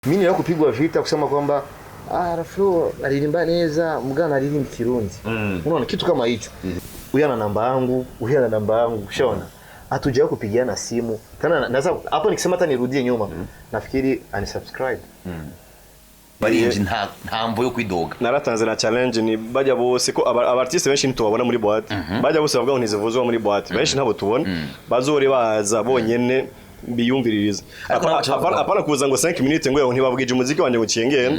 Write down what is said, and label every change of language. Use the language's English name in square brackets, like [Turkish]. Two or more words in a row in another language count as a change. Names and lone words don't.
[Swahili] Mimi ndio kupigwa vita kusema kwamba R-Flow alilimba neza mgana alilimba Kirundi. Unaona kitu kama hicho. Huyu ana namba yangu, huyu ana namba yangu, ushaona. Hatujawahi kupigiana simu. Kana naweza hapo nikisema hata nirudie nyuma. Nafikiri unsubscribe. [Rundi] Bari ntambo yo kwidoga. Naratanze na challenge ni bajya bose ko abartiste benshi ntubabona muri boîte. Bajya bose bavuga ngo ntizivuzwa muri boîte. Benshi ntabo tubona. Bazore baza bonyene biyumviririza. Apana kuza ngo 5 minutes ngo ntibavugije umuziki wanje ngo ciyengene.